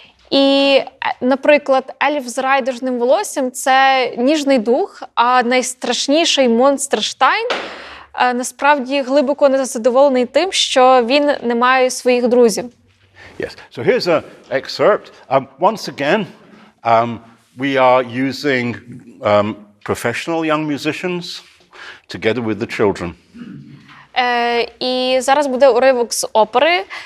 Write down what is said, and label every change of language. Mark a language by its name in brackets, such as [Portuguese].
[Ukrainian] І, наприклад, ельф з райдужним волоссям – це ніжний дух, а найстрашніший монстр Штайн насправді глибоко незадоволений тим, що він не має своїх друзів. [English] Yes. So here's an excerpt. Once again, we are using professional young musicians together with the children. [Ukrainian] І зараз буде уривок з опери.